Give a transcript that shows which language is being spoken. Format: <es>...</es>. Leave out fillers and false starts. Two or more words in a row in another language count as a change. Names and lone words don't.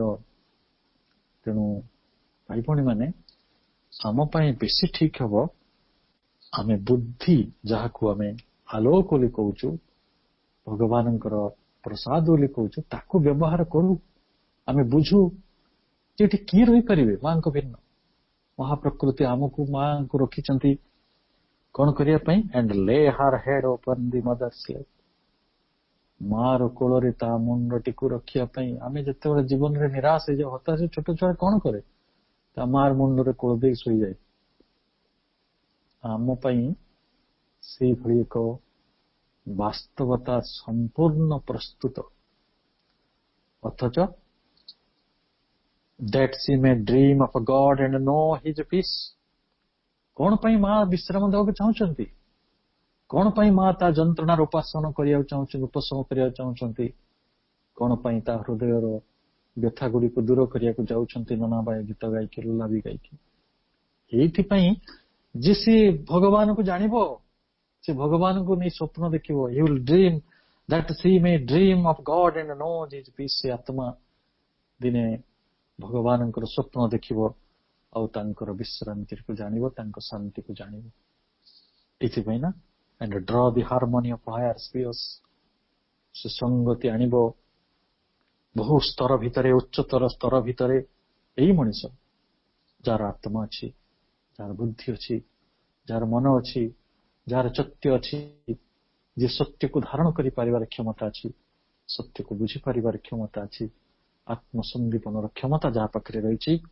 <or>ତେଣୁ ଭାଇ ଭଉଣୀ ମାନେ, ଆମ ପାଇଁ ବେଶୀ ଠିକ ହବ ଆମେ ବୁଦ୍ଧି, ଯାହାକୁ ଆମେ ଆଲୋକ ବୋଲି କହୁଛୁ, ଭଗବାନଙ୍କର ପ୍ରସାଦ ବୋଲି କହୁଛୁ, ତାକୁ ବ୍ୟବହାର କରୁ। ଆମେ ବୁଝୁ ଯେ ଏଠି କିଏ ରହିପାରିବେ ମାଙ୍କ ଭିନ୍ନ। ମହାପ୍ରକୃତି ଆମକୁ, ମାଙ୍କୁ ରଖିଛନ୍ତି କଣ କରିବା ପାଇଁ?</or> <en>and lay her head upon the mother's lap,</en> <or>ମାର କୋଳରେ ତା ମୁଣ୍ଡଟିକୁ ରଖିବା ପାଇଁ। ଆମେ ଯେତେବେଳେ ଜୀବନରେ ନିରାଶ ହେଇଯାଉ, ହତାଶ, ଛୋଟ ଛୁଆ କଣ କରେ? ତା ମାର ମୁଣ୍ଡରେ କୋଳ ଦେଇ ଶୋଇଯାଏ। ଆମ ପାଇଁ ସେଇଭଳି ଏକ ବାସ୍ତବତା ସମ୍ପୂର୍ଣ୍ଣ ପ୍ରସ୍ତୁତ।</or> <en>ଅଥଚ that she may dream of God and know his peace.</en> <or>କଣ ପାଇଁ ମା ବିଶ୍ରାମ ଦେବାକୁ ଚାହୁଁଛନ୍ତି? କଣ ପାଇଁ ମା ତା ଯନ୍ତ୍ରଣାର ଉପାସନ କରିବାକୁ ଚାହୁଁଛନ୍ତି, ଉପଶମ କରିବାକୁ ଚାହୁଁଛନ୍ତି? କଣ ପାଇଁ ତା ହୃଦୟର ବ୍ୟଥା ଗୁଡିକୁ ଦୂର କରିବାକୁ ଯାଉଛନ୍ତି ନାନାବାୟା ଗୀତ ଗାଇକି, ଲୁଲାବି ଗାଇକି? ଏଇଥିପାଇଁ ଯେ ସେ ଭଗବାନଙ୍କୁ ଜାଣିବ, ସେ ଭଗବାନଙ୍କୁ ନେଇ ସ୍ୱପ୍ନ ଦେଖିବ।</or> <en>he will dream that she may dream of God and know his peace.</en> <or>ସେ ଆତ୍ମା ଦିନେ ଭଗବାନଙ୍କର ସ୍ୱପ୍ନ ଦେଖିବ, ଆଉ ତାଙ୍କର ବିଶ୍ରାନ୍ତିକୁ ଜାଣିବ, ତାଙ୍କ ଶାନ୍ତିକୁ ଜାଣିବ। ଏଥିପାଇଁ ନା,</or> <en>and draw the harmony of higher spheres,</en> <or>ସେ ସଂଗତି ଆଣିବ ବହୁ ସ୍ତର ଭିତରେ, ଉଚ୍ଚତର ସ୍ତର ଭିତରେ। ଏଇ ମଣିଷ ଯାହାର ଆତ୍ମା ଅଛି, ଯାହାର ବୁଦ୍ଧି ଅଛି, ଯାହାର ମନ ଅଛି, ଯାହାର ସତ୍ୟ ଅଛି, ଯିଏ ସତ୍ୟକୁ ଧାରଣ କରିପାରିବାର କ୍ଷମତା ଅଛି, ସତ୍ୟକୁ ବୁଝିପାରିବାର କ୍ଷମତା ଅଛି, ଆତ୍ମସନ୍ଦୀପନର କ୍ଷମତା ଯାହା ପାଖରେ ରହିଛି।</or>